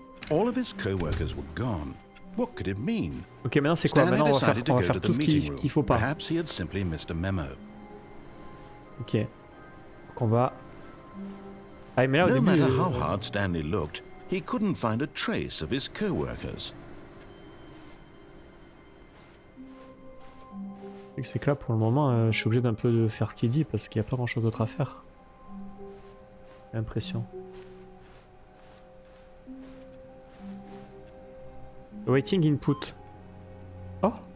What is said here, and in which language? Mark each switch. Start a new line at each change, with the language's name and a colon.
English: All of his co-workers were gone. What could it mean?
French: Ok, maintenant c'est quoi? Maintenant on va faire tout ce qu'il faut pas.
English: Perhaps he had simply missed a memo.
French: Ok. Donc on va... Ah mais là au début...
English: No matter how hard Stanley looked, he couldn't find a trace of his co-workers.
French: C'est que là pour le moment je suis obligé d'un peu de faire ce qu'il dit parce qu'il n'y a pas grand chose d'autre à faire. J'ai l'impression.
English: Waiting input. Oh.